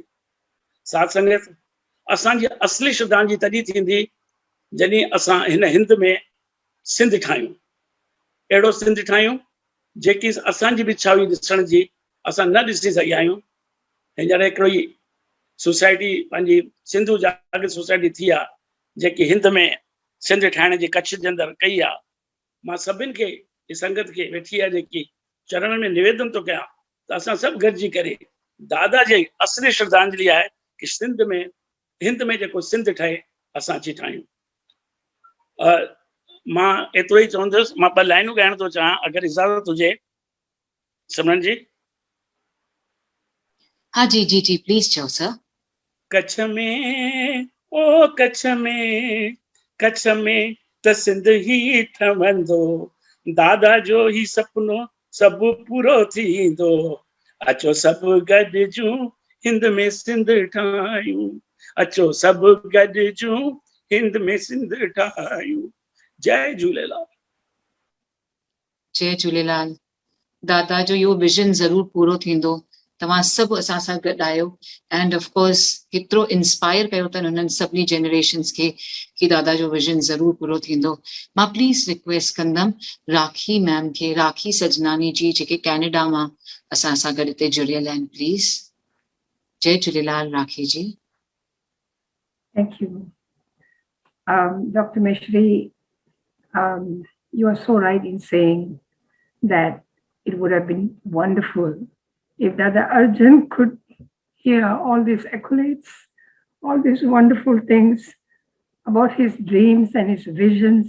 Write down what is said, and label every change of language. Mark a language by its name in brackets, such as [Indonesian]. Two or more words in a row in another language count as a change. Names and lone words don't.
[Sindhi] साथ संगत असांजी असली श्रद्धांजलि तॾहिं थींदी जॾहिं असां हिन हिंद में सिंध ठाहियूं, अहिड़ो सिंध ठाहियूं जेकी असांजी बि इच्छा हुई ॾिसण जी, असां न ॾिसी सघिया आहियूं। हींअर हिकिड़ी सोसाइटी पंहिंजी सिंधु जागृत सोसाइटी थी आहे जेकी हिंद में सिंध ठाहिण जी कच्छ जे अंदरि कई आहे। मां सभिनि खे संगत खे वेठी आहे जेकी चरण में निवेदन थो कयां त असां सभु गॾिजी करे दादा जी असली श्रद्धांजलि आहे कि सिंध में, हिंद में जेको सिंध ठहे असां अची ठाहियूं। मां एतिरो ई चवंदुसि, मां ॿ लाइनूं ॻाइण थो चाहियां अगरि इजाज़त हुजे सिमरन जी। हाँ जी जी जी प्लीज चओ सर। कच्छ में ओ कच्छ में त सिंध ही ठवंदो, दादा जो ही सपनो सभु पूरो थींदो। अचो सभु गॾिजूं हिंद में सिंध ठाहियूं, अचो सभु गॾिजूं हिंद में सिंध ठाहियूं। जय झूलेलाल। जय झूलेलाल। दादा जो इहो विजन ज़रूर पूरो थींदो तव्हां सभु असां सां गॾु आहियो [English] and of course [Sindhi] केतिरो इंस्पायर कयो अथनि हुननि सभिनी जनरेशन्स खे कि दादा जो विजन ज़रूरु पूरो थींदो। मां [English] please request [Sindhi] कंदमि राखी मैम खे, राखी सजनानी जी, जेके कैनेडा मां असां सां गॾु हिते जुड़ियल आहिनि, प्लीज़। जय झूलेलाल राखी जी। [English] Thank you. Dr. Mishri, you are so right in saying that it would have been wonderful if Dada Arjan could hear all these accolades, all these wonderful things about his dreams and his visions.